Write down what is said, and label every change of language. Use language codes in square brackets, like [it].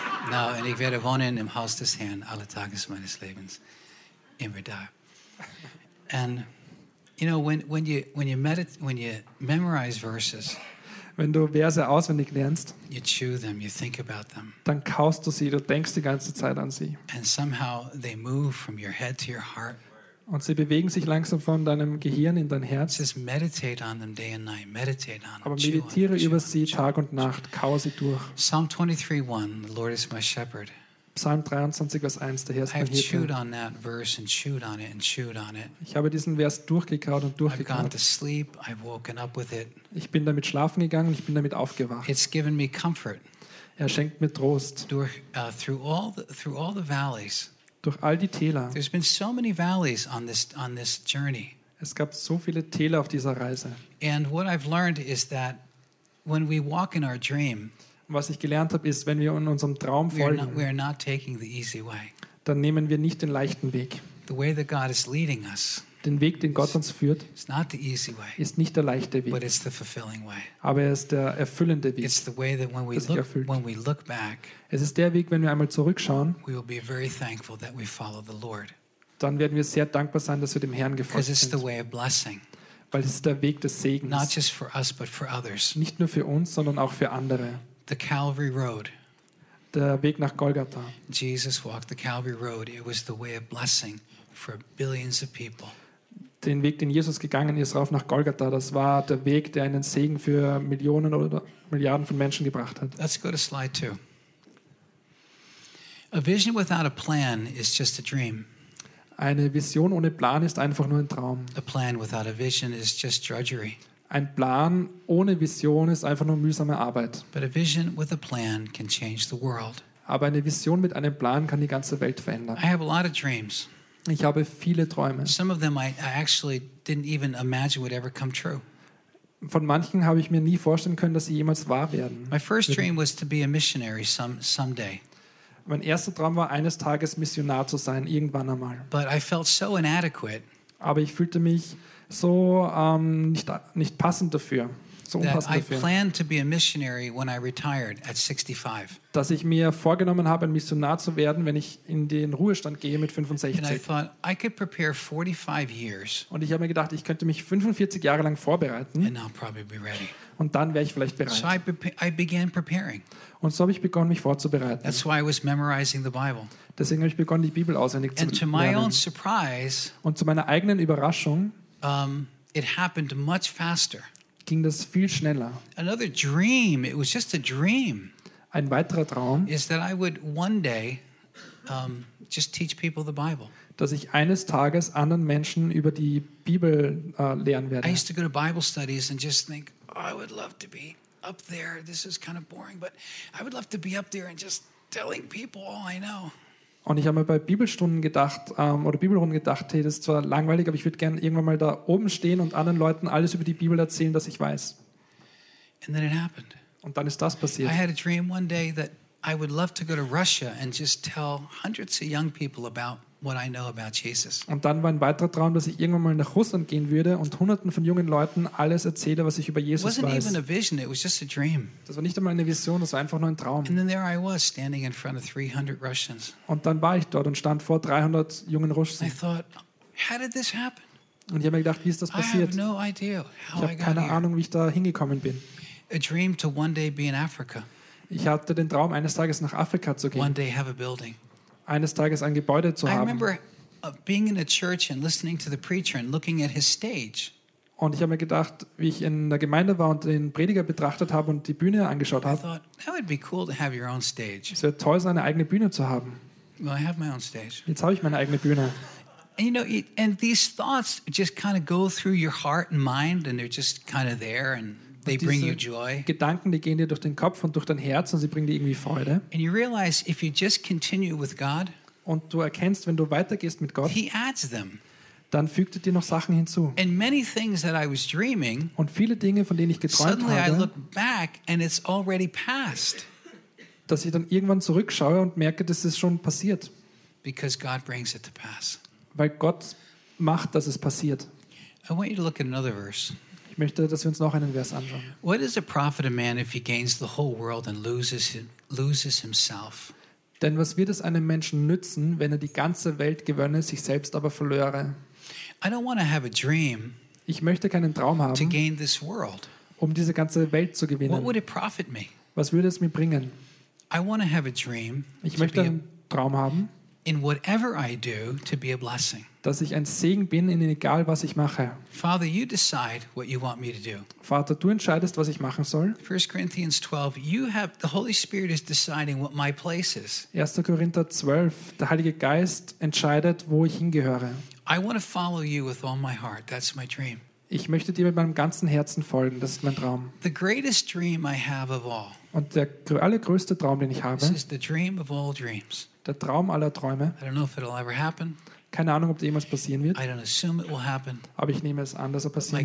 [de] No, und ich werde wohnen im Haus des Herrn alle Tage meines Lebens. Immer da. [en] And you know, when you memorize verses, [de] wenn du Verse auswendig lernst, [en] you chew them, you think about them. [de] Dann kaust du sie, du denkst die ganze Zeit an sie. [en] And somehow they move from your head to your heart. [de] Und sie bewegen sich langsam von deinem Gehirn in dein Herz. [en] Just meditate on them day and night. Meditate on them. [de] Aber meditiere über sie Tag und Nacht, kau sie durch. [en] Psalm 23:1, the Lord is my shepherd. [de] Psalm 23, Vers 1, der Herr ist mein Hirte. [en] I've chewed on that verse and chewed on it and chewed on it. [de] Ich habe diesen Vers durchgekaut und durchgekaut. [en] I've gone to sleep, I've woken up with it. [de] Ich bin damit schlafen gegangen, ich bin damit aufgewacht. [en] It's given me comfort. [de] Er schenkt mir Trost. [en] Through all the valleys. [de] Durch all die Täler. [en] There's been so many valleys on this journey. [de] Es gab so viele Täler auf dieser Reise. [en] And what I've learned is that when we walk in our dream, [de] was ich gelernt habe, ist, wenn wir in unserem Traum folgen, [en] we are not taking the easy way. [de] Dann nehmen wir nicht den leichten Weg. [en] The way that God is leading us, [de] den Weg, den Gott uns führt, [en] it's not the easy way, [de] ist nicht der leichte Weg, [en] but it's the fulfilling way. [de] Aber es ist der erfüllende Weg. [en] It's the way that when we look, when we look back, [de] es ist der Weg, wenn wir einmal zurückschauen, [en] we will be very thankful that we follow the Lord. [de] Dann werden wir sehr dankbar sein, dass wir dem Herrn gefolgt sind. [en] Because it's the way of blessing. [de] Weil es ist der Weg des Segens. [en] Not just for us, but for others. [de] Nicht nur für uns, sondern auch für andere. [en] The Calvary Road. [de] Der Weg nach Golgatha. [en] Jesus walked the Calvary Road. It was the way of blessing for billions of people. [de] Den Weg, den Jesus gegangen ist, rauf nach Golgatha, das war der Weg, der einen Segen für Millionen oder Milliarden von Menschen gebracht hat. [en] Let's go to slide 2. A vision without a plan is just a dream. [de] Eine Vision ohne Plan ist einfach nur ein Traum. [en] A plan without a vision is just drudgery. [de] Ein Plan ohne Vision ist einfach nur mühsame Arbeit. [en] But a vision with a plan can change the world. [de] Aber eine Vision mit einem Plan kann die ganze Welt verändern. [en] I have a lot of dreams. [de] Ich habe viele Träume. [en] Some of them I actually didn't even imagine would ever come true. [de] Von manchen habe ich mir nie vorstellen können, dass sie jemals wahr werden. [en] My first dream was to be a missionary someday. [de] Mein erster Traum war, eines Tages Missionar zu sein, irgendwann einmal. [en] But I felt so inadequate. [de] Aber ich fühlte mich so nicht passend dafür. So unpassend [en] that I [de] dafür. [en] Planned to be a missionary when I retired at 65. [de] Dass ich mir vorgenommen habe, ein Missionar zu werden, wenn ich in den Ruhestand gehe mit 65. [en] And I thought, I could prepare 45 years. [de] Und ich habe mir gedacht, ich könnte mich 45 Jahre lang vorbereiten. [en] And I'll probably be ready. [de] Und dann wäre ich vielleicht bereit. [en] So I began preparing. [de] Und so habe ich begonnen, mich vorzubereiten. [en] That's why I was memorizing the Bible. [de] Deswegen habe ich begonnen, die Bibel auswendig [en] and [de] zu lernen. [en] To my own surprise, [de] und zu meiner eigenen Überraschung, [en] it happened much faster. [de] Ging das viel schneller. [en] Another dream, it was just a dream. [de] Ein weiterer Traum [en] ist, that I would one day just teach people the Bible. [de] Dass ich eines Tages anderen Menschen über die Bibel lernen werde. [en] I used to go to Bible studies and just think, oh, I would love to be up there. This is kind of boring, but I would love to be up there and just telling people all I know. [de] Und ich habe mir bei Bibelstunden gedacht, oder Bibelrunden gedacht, hey, das ist zwar langweilig, aber ich würde gerne irgendwann mal da oben stehen und anderen Leuten alles über die Bibel erzählen, das ich weiß. [en] And then it happened. [de] Und dann ist das passiert. [en] I had a dream one day that I would love to go to Russia and just tell hundreds of young people about what I know about Jesus. [de] Und dann war ein weiterer Traum, dass ich irgendwann mal nach Russland gehen würde und hunderten von jungen Leuten alles erzähle, was ich über Jesus weiß. [en] It wasn't even a vision, it was just a dream. [de] Das war nicht einmal eine Vision, das war einfach nur ein Traum. [en] And then there I was standing in front of 300 Russians. [de] Und dann war ich dort und stand vor 300 jungen Russen. [en] I thought, how did this happen? [de] Und ich habe mir gedacht, wie ist das passiert? [en] I have no idea how [de] ich habe keine Ahnung, wie ich da hingekommen bin. [en] A dream to one day be in Africa. [de] Ich hatte den Traum, eines Tages nach Afrika zu gehen. [en] One day have a building. [de] Eines Tages ein Gebäude zu haben. [en] I remember being in a church and listening to the preacher and looking at his stage. [de] Und ich habe mir gedacht, wie ich in der Gemeinde war und den Prediger betrachtet habe und die Bühne angeschaut habe. [en] I thought, that would be cool to have your own stage. [de] Es wäre toll, seine eigene Bühne zu haben. [en] Well, I have my own stage. [de] Jetzt habe ich meine eigene Bühne. [en] And you know, and these thoughts just kind of go through your heart and mind, and they're just kind of there, and they bring you joy. [de] Gedanken, die gehen dir durch den Kopf und durch dein Herz, und sie bringen dir irgendwie Freude. [en] And you realize if you just continue with God, [de] und du erkennst, wenn du weitergehst mit Gott, [en] He adds them. [de] Dann fügt er dir noch Sachen hinzu. [en] And many things that I was dreaming, [de] und viele Dinge, von denen ich geträumt [en] suddenly [de] habe, [en] I look back and it's already passed. [de] Dass ich dann irgendwann zurückschaue und merke, dass es schon passiert. [en] Because God brings it to pass. [de] Weil Gott macht, dass es passiert. [en] I want you to look at another verse. [de] Ich möchte, dass wir uns noch einen Vers anschauen. [en] What is a profit a man if he gains the whole world and loses himself? [de] Denn was wird es einem Menschen nützen, wenn er die ganze Welt gewönne, sich selbst aber verlöre? [en] I don't want to have a dream. [de] Ich möchte keinen Traum haben. [en] To gain this world. [de] Um diese ganze Welt zu gewinnen. [en] What would it profit me? [de] Was würde es mir bringen? [en] I want to have a dream. [de] Ich möchte einen Traum haben. [en] In whatever I do, to be a blessing. [de] Dass ich ein Segen bin, in egal was ich mache. [en] Father, you decide what you want me to do. [de] Vater, du entscheidest, was ich machen soll. [en] 1 Corinthians 12. You have the Holy Spirit is deciding what my place is. [de] 1. Korinther 12. Der Heilige Geist entscheidet, wo ich hingehöre. [en] I want to follow you with all my heart. That's my dream. [de] Ich möchte dir mit meinem ganzen Herzen folgen. Das ist mein Traum. [en] The greatest dream I have of all. [de] Und der allergrößte Traum, den ich habe. [en] This is the dream of all dreams. [de] Der Traum aller Träume. [en] I don't know if it'll ever happen. [de] Keine Ahnung, ob das jemals passieren wird. [en] I don't assume it will happen. [de] Aber ich nehme es an, dass es passieren